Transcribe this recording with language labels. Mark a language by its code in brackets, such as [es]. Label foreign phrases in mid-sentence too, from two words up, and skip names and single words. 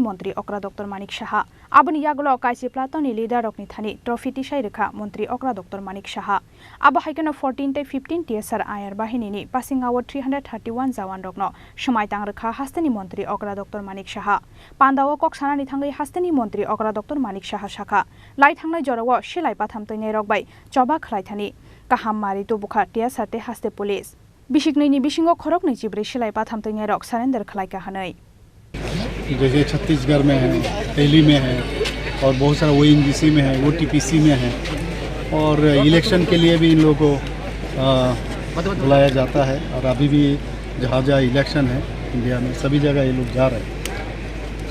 [trp] मंत्री अक्रा डॉक्टर मानिक साहा आबनि यागुलो कायचि प्लाटननि लिडार रकनि थानि ट्रफी टिसाय रेखा मंत्री अक्रा डॉक्टर मानिक साहा आबहायकनो 14 ते 15 टिएसआर आयर बाहिनीनि [en] passing out [trp] 331 जवान रकनो समायतां रेखा हास्तेनि मंत्री अक्रा डॉक्टर मानिक साहा पांडाव कक्सानानि थांगै हास्तेनि मंत्री अक्रा डॉक्टर मानिक साहा साखा लाई थांनाय जराव सिलाय बाथाम तैनाय रकबाय चबा खलायथानि काहामारि तो बुखा टिएस हारते हास्ते पुलिस बिशिकनैनि बिशिंगो खरक नैजिब्रै सिलाय बाथाम तैनाय रक सरेंडर खलायका हनै [hi] जैसे छत्तीसगढ़ में है, दिल्ली में है और बहुत सारा ओएनजीसी में है, ओटीपीसी में है और इलेक्शन के लिए भी इन लोगों को बुलाया जाता है और अभी भी जहाँ जहाँ इलेक्शन है इंडिया में सभी जगह ये लोग जा रहे हैं।